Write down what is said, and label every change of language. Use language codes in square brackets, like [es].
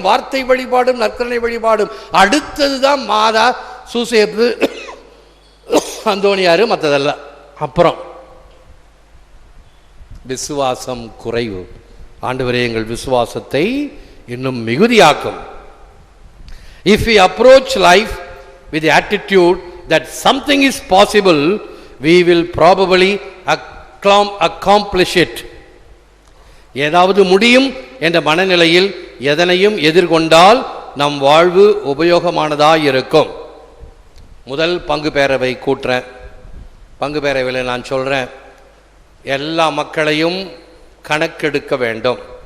[ta] வார்த்தை வழிபாடும் நற்கருணை வழிபாடும். அடுத்ததுதான் மாதா, சூசேப்பு, அந்தோணியாரு, மற்றதெல்லாம். அப்புறம் விசுவாசம் குறைவு. ஆண்டவரே எங்கள் விசுவாசத்தை இன்னும் மிகுதியாக்கும். [en] If we approach life with the attitude that something is possible, we will probably accomplish it. [ta] ஏதாவது முடியும் என்ற மனநிலையில் எதனையும் எதிர்கொண்டால் நம் வாழ்வு உபயோகமானதாக இருக்கும். முதல் பங்கு பேரவை கூட்டுறேன். பங்கு பேரவையில் நான் சொல்கிறேன், எல்லா மக்களையும் கணக்கெடுக்க வேண்டும்.